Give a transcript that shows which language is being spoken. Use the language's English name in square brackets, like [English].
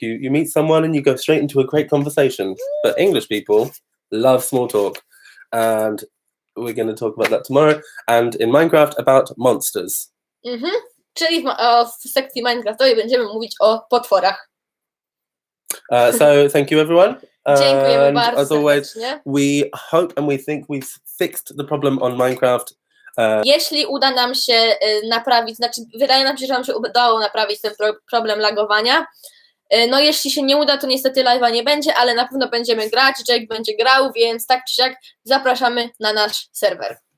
[English] You meet someone and you go straight into a great conversation. But English people love small talk. And we're going to talk about that tomorrow. And in Minecraft about monsters. [Polish] Czyli w sekcji Minecraftowej będziemy mówić o potworach. [English] So thank you everyone. [Polish] Dziękujemy bardzo [English] as always, [Polish] serdecznie. [English] we hope and we think we've fixed the problem on Minecraft. [Polish] Jeśli uda nam się naprawić, znaczy wydaje nam się, że nam się udało naprawić ten problem lagowania. No jeśli się nie uda, to niestety live'a nie będzie, ale na pewno będziemy grać, Jake będzie grał, więc tak czy siak zapraszamy na nasz serwer.